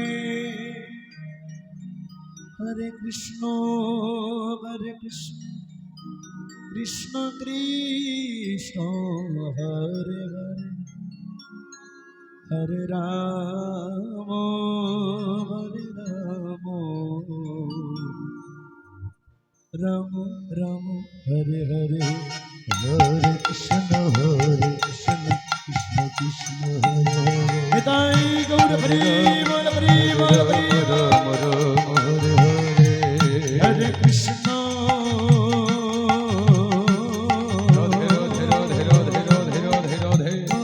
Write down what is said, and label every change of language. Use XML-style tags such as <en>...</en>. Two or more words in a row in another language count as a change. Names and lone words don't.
<bn>হরে কৃষ্ণ কৃষ্ণ কৃষ্ণ হরে হরে হরে রাম রাম রাম হরে হরে হরে কৃষ্ণ কৃষ্ণ কৃষ্ণ হরে হরে নিতাই গৌর হরি বল হরি বল হরি রাম রাম হরে হরে হরে কৃষ্ণ রাধে রাধে রাধে রাধে রাধে রাধে রাধে</bn>